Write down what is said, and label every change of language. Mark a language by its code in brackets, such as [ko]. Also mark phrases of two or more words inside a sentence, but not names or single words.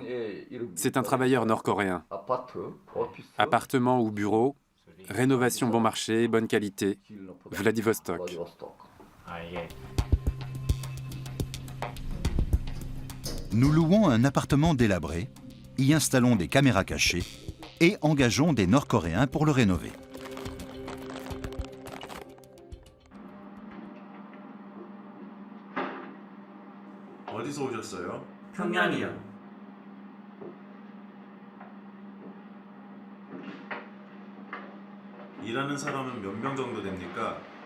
[fr] C'est un travailleur nord-coréen. Appartement ou bureau, rénovation bon marché, bonne qualité, Vladivostok. Nous louons un appartement délabré, y installons des caméras cachées et engageons des Nord-Coréens pour le rénover. [ko] 어디서 오셨어요? 평양이요. 일하는 사람은 몇 명 정도 됩니까?